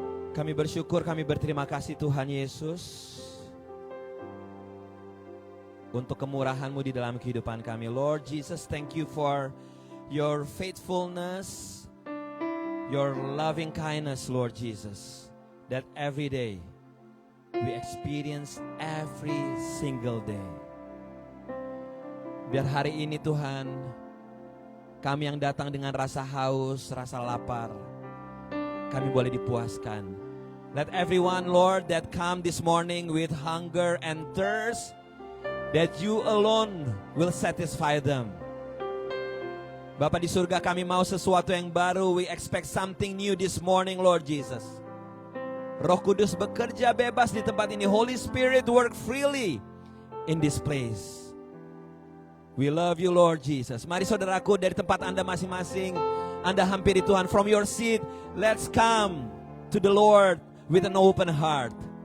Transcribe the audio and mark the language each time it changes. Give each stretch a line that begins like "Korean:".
Indonesian: Kami bersyukur, kami berterima kasih Tuhan Yesus untuk kemurahan-Mu di dalam kehidupan kami.
English: Lord Jesus, thank you for your faithfulness, your loving kindness, Lord Jesus, that every day we experience every single day.
Indonesian: Biar hari ini Tuhan, kami yang datang dengan rasa haus, rasa lapar, kami boleh dipuaskan.
English: Let everyone, Lord, that come this morning with hunger and thirst, that you alone will satisfy them.
Indonesian: Bapa di surga, kami mau sesuatu yang baru.
English: We expect something new this morning, Lord Jesus.
Indonesian: Roh Kudus bekerja bebas di tempat ini.
English: Holy Spirit work freely in this place. We love you, Lord Jesus.
Indonesian: Mari saudaraku, dari tempat Anda masing-masing, Anda hampiri Tuhan.
English: From your seat, let's come to the Lord with an open heart.